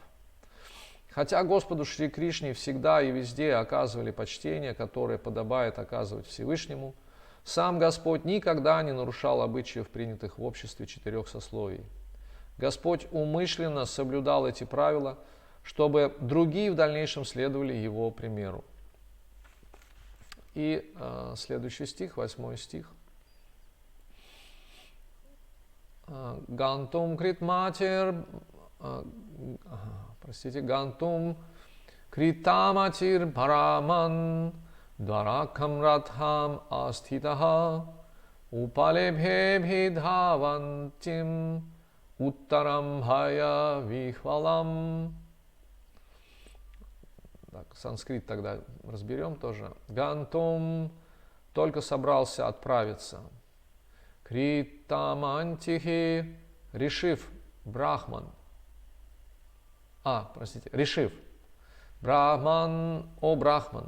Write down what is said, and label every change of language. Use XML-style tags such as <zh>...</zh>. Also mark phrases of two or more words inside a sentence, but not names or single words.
<ru>Хотя Господу Шри Кришне всегда и везде оказывали почтение, которое подобает оказывать Всевышнему, сам Господь никогда не нарушал обычаев, принятых в обществе 4 сословий. Господь умышленно соблюдал эти правила, чтобы другие в дальнейшем следовали Его примеру. И следующий стих, 8 стих.</ru> <sa>गन्तुं कृतमतिर्, गन्तुं कृतमतिर् ब्रह्मन् द्वारकां रथम् आस्थितः उपलेभे अभिधावन्तीम् उत्तरां भय विह्वलाम्.</sa> <ru>Так, санскрит тогда разберем тоже. Гантум только собрался отправиться. Критамантихи решив брахман. Решив. Брахман, о брахман.</ru>